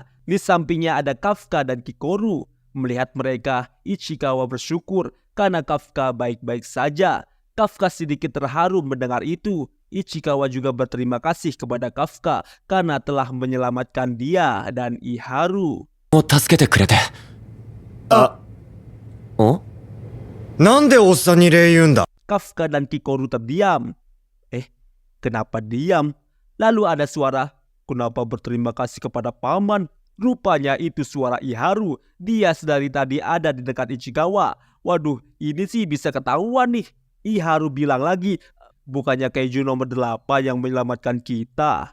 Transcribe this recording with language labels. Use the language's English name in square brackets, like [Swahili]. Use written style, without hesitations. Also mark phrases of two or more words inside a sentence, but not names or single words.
[Indonesian] Di sampingnya ada Kafka dan Kikoru. Melihat mereka, Ichikawa bersyukur karena Kafka baik-baik saja. Kafka sedikit terharu mendengar itu. Ichikawa juga berterima kasih kepada Kafka karena telah menyelamatkan dia dan Iharu. [Japanese] 助けてくれて。なんでおっさんに礼言うんだ。 [Indonesian] Kafka dan Kikoru terdiam. Kenapa diam? Lalu ada suara, kenapa berterima kasih kepada paman? Rupanya itu suara Iharu. Dia sedari tadi ada di dekat Ichikawa. Waduh, ini sih bisa ketahuan nih. Iharu bilang lagi, bukannya kaiju nomor 8 yang menyelamatkan kita.